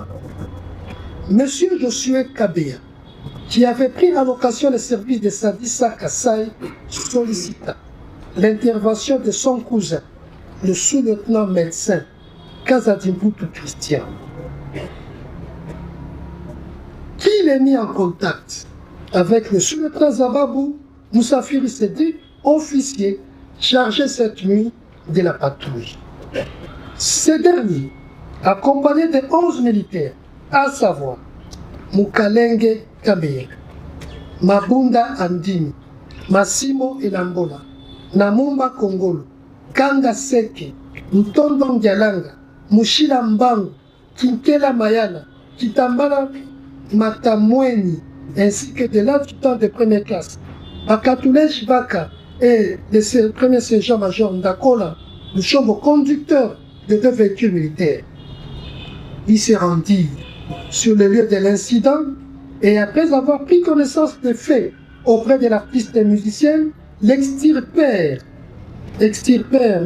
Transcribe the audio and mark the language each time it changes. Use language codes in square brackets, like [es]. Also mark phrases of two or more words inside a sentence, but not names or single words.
[fr] Monsieur Josué Kabeya, qui avait pris en location le service de Sadissa Kassai, sollicita l'intervention de son cousin, le sous-lieutenant médecin Casadim Poutou Christian, qui l'est mis en contact avec le sous-lieutenant Zababou Moussafir Sédik, officier chargé cette nuit de la patrouille. Ce dernier, accompagné de 11 militaires, à savoir Mukalenge Kabeya, Mabunda Andini, Massimo Elambola, Namumba Kongolo, Kanga Seke, Ntondo Ndialanga, Mushila Mbangu, Kinkela Mayala, Kitambala Matamweni, ainsi que de l'adjudant de première classe, Bakatoulé Chibaka et le premier sergent-major Ndakola, nous sommes conducteurs de 2 véhicules militaires. Il s'est rendu sur le lieu de l'incident et après avoir pris connaissance des faits auprès de l'artiste et musicienne, l'extirpèrent M.